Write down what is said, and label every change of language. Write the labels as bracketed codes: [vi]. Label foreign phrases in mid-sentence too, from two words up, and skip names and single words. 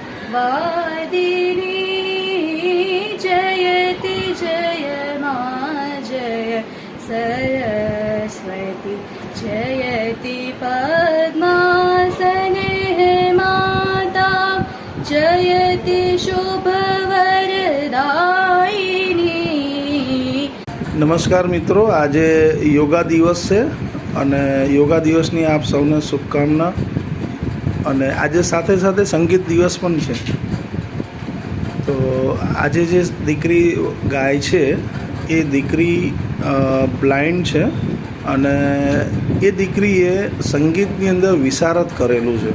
[sa] वादिनी जयति जय मा जय सरस्वती जयति पद्मासने माता जयति शुभवरदायिनी। [gu] નમસ્કાર મિત્રો, આજે યોગા દિવસ છે અને યોગા દિવસની આપ સૌને શુભકામના. અને આજે સાથે સાથે સંગીત દિવસ પણ છે. તો આજે જે દીકરી ગાય છે એ દીકરી બ્લાઇન્ડ છે અને એ દીકરીએ સંગીતની અંદર વિશારદ કરેલું છે.